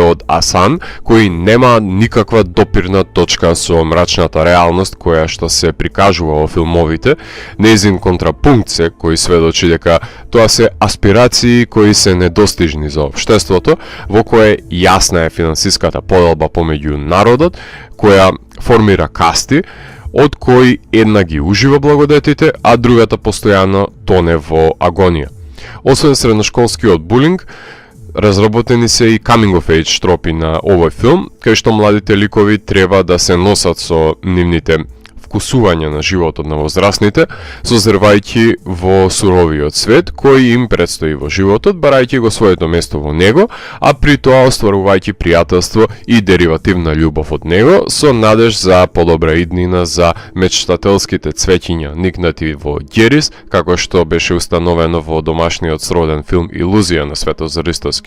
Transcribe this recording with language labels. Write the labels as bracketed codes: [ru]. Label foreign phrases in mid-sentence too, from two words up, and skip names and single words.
[mk] од Асан, кои нема никаква допирна точка со мрачната реалност која што се прикажува во филмовите, нејзин контрапункт се кој сведочи дека тоа се аспирации кои се недостижни за општеството, во кое јасна е финансиската поделба помеѓу народот, која формира касти, од кои една ги ужива благодетите, а другата постојано тоне во агонија. Освен средношколскиот булинг, разработени се и [en] coming of age [mk] тропи на овој филм, кај што младите ликови треба да се носат со нивните вкусување на животот на возрастните, созревајќи во суровиот свет кој им предстои во животот, барајќи го своето место во него, а при тоа остварувајќи пријателство и деривативна љубов од него, со надеж за подобра иднина за мечтателските цвеќиња никнати во Ѓерис, како што беше установено во домашниот сроден филм Илузија на Светозар Ристовски.